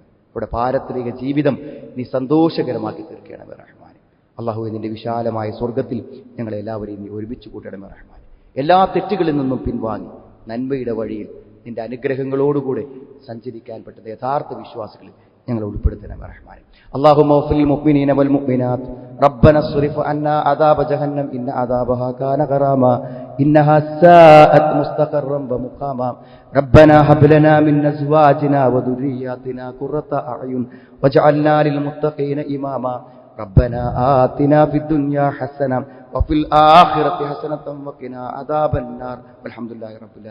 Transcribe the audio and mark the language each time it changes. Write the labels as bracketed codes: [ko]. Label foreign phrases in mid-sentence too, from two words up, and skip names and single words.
[ml] അവരുടെ പാരത്രിക ജീവിതം നീ സന്തോഷകരമാക്കി തീർക്കണമേ റഹ്മാനെ. അള്ളാഹു നിന്റെ വിശാലമായ സ്വർഗത്തിൽ ഞങ്ങളെല്ലാവരെയും നീ ഒരുമിച്ച് കൂട്ടണമേ റഹ്മാനെ. എല്ലാ തെറ്റുകളിൽ നിന്നും പിൻവാങ്ങി നന്മയുടെ വഴിയിൽ നിന്റെ അനുഗ്രഹങ്ങളോടുകൂടെ സഞ്ചരിക്കാൻ പറ്റുന്ന യഥാർത്ഥ വിശ്വാസികളിൽ ഞങ്ങൾ ഉൾപ്പെടുത്തണമേ റഹ്മാനെ. [ar] اللهم اغفر للمؤمنين والمؤمنات ربنا اصرف عنا عذاب جهنم إن عذابها كان غراما إنها ساءت مستقرا ومقاما ربنا هب لنا من أزواجنا وذرياتنا قرة أعين واجعلنا للمتقين إماما ربنا آتنا في الدنيا حسنة وفي الآخرة حسنة وقنا عذاب النار والحمد لله رب العالمين.